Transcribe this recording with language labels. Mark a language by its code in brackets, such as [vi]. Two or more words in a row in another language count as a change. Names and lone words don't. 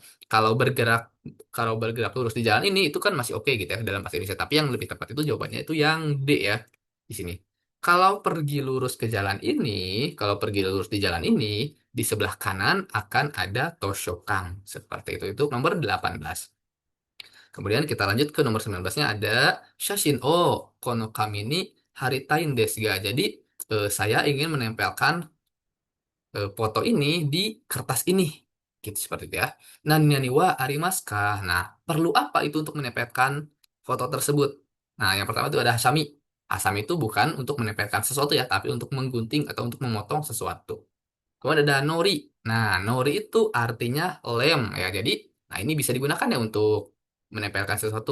[id] Kalau bergerak kalau bergerak lurus di jalan ini itu kan masih oke gitu ya dalam bahasa Indonesia. Tapi yang lebih tepat itu jawabannya itu yang D ya di sini. Kalau pergi lurus ke jalan ini, kalau pergi lurus di jalan ini, di sebelah kanan akan ada Toshokang. Seperti itu. Itu nomor 18. Kemudian kita lanjut ke nomor 19-nya ada [ja] 写真をこの紙に貼りたいんですが. [id] Jadi saya ingin menempelkan foto ini di kertas ini. Gitu seperti itu ya. [ja] 何何はありますか. [id] Nah, perlu apa itu untuk menempelkan foto tersebut? Nah, yang pertama itu ada hasami. Hasami itu bukan untuk menempelkan sesuatu ya, tapi untuk menggunting atau untuk memotong sesuatu. Kemudian ada nori. Nah, nori itu artinya lem ya. Jadi, nah ini bisa digunakan ya untuk menempelkan sesuatu.